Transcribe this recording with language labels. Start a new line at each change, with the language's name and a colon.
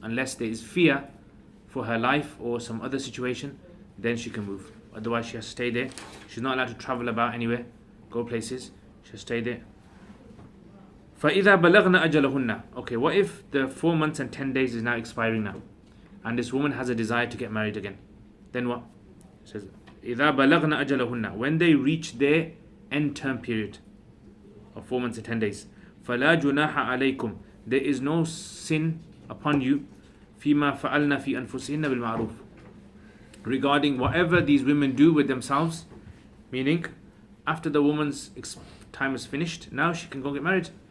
English: Unless there is fear for her life or some other situation, then she can move. Otherwise she has to stay there. She's not allowed to travel about anywhere, go places. She has to stay there.
Arabic: فَإِذَا بَلَغْنَ أَجَلَهُنَّ.
English: Okay, what if the 4 months and 10 days is now expiring now, and this woman has a desire to get married again? Then what? It says,
Arabic: إِذَا بَلَغْنَ أَجَلَهُنَّ.
English: When they reach their end term period of 4 months and 10 days.
Arabic: فَلَا جُنَاحَ عَلَيْكُمْ.
English: There is no sin upon you
Arabic: فِيمَا فَعَلْنَا فِي أَنفُسِهِنَّ بِالْمَعْرُوفِ.
English: Regarding whatever these women do with themselves, meaning after the woman's time is finished, now she can go get married.